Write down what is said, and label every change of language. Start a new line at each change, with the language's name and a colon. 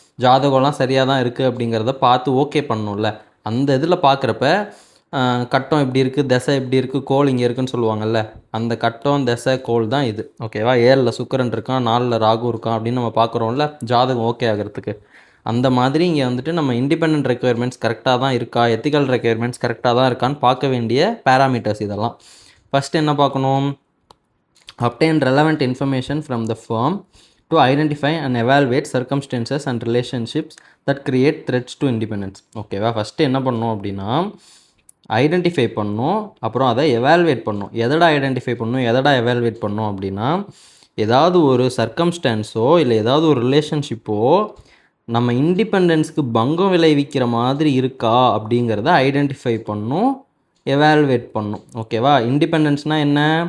Tamil: ஜாதகம்லாம் சரியாக தான் இருக்குது அப்படிங்கிறத பார்த்து ஓகே பண்ணணும்ல. அந்த இதில் பார்க்குறப்ப கட்டம் எப்படி இருக்குது, திசை எப்படி இருக்குது, கோல் இங்கே இருக்குதுன்னு சொல்லுவாங்கள்ல, அந்த கட்டம் திசை கோல் தான் இது. ஓகேவா? 7ல் சுக்கிரன் இருக்கான், 4ல் ராகு இருக்கான் அப்படின்னு நம்ம பார்க்குறோம்ல ஜாதகம் ஓகே ஆகிறதுக்கு. அந்த மாதிரி இங்கே வந்துட்டு நம்ம இண்டிபெண்ட் ரெக்குயர்மெண்ட்ஸ் கரெக்டாக தான் இருக்கா, எத்திக்கல் ரெக்குயர்மெண்ட்ஸ் கரெக்டாக தான் இருக்கான்னு பார்க்க வேண்டிய பேராமீட்டர்ஸ் இதெல்லாம். ஃபஸ்ட்டு என்ன பார்க்கணும்?
English: obtain relevant information from the firm to identify and evaluate circumstances and relationships that create threats to independence.
Tamil: ஓகேவா? ஃபஸ்ட்டு என்ன பண்ணணும் அப்படின்னா, ஐடென்டிஃபை பண்ணணும், அப்புறம் அதை எவாலுவேட் பண்ணணும். எதடா ஐடென்டிஃபை பண்ணணும், எதடா எவாலுவேட் பண்ணணும் அப்படின்னா, ஏதாவது ஒரு சர்க்கம்ஸ்டான்ஸோ இல்லை ஏதாவது ஒரு ரிலேஷன்ஷிப்போ நம்ம இண்டிபெண்டன்ஸ்க்கு பங்கம் விளைவிக்கிற மாதிரி இருக்கா அப்படிங்கிறத ஐடென்டிஃபை பண்ணணும், எவாலுவேட் பண்ணணும். ஓகேவா? இண்டிபெண்டன்ஸ்னால் என்ன?